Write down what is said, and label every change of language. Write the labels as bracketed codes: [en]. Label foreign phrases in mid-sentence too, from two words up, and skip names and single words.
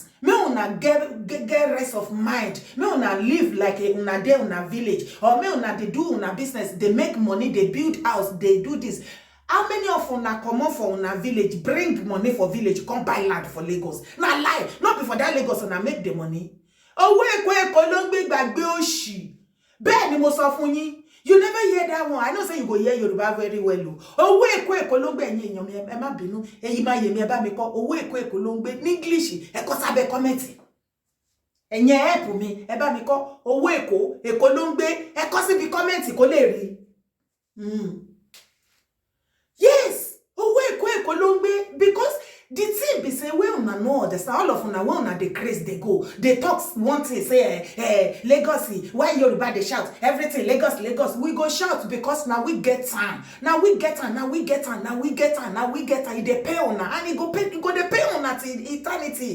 [pcm] May una get rest of mind. May una live like una dey una village, or may una dey do una business, they make money, they build house, they do this. How many of una come on for una village, bring money for village, come buy land for Lagos? Na lie, not before that Lagos una make the money. [yo] Èkó ló ń gbé gbàgbé òṣì. Bẹ́ẹ̀ ni mo sọ fún yín. [pcm] You never hear that one. I know say you go hear Yoruba very well. [yo] Èkó ló ń gbé ẹ̀yin èèyàn mi, ẹ má bínú. Ẹ̀yin má yé mi, ẹ bá mi kọ́. Èkó ló ń gbé ní English. Ẹ kọ sábẹ́ comment. Ẹ̀yin help mi, ẹ bá mi kọ́. Èkó ló ń gbé. Ẹ kọ síbi comment kó lè rí. Yes, Èkó ló ń gbé, [pcm] because the thing be say we una no understand. All of una when una dey craze they go. They talk one thing say Lagos. Why Yoruba they shout everything Lagos. We go shout because now we get time. Now we get time. They pay una and it go they pay una till eternity.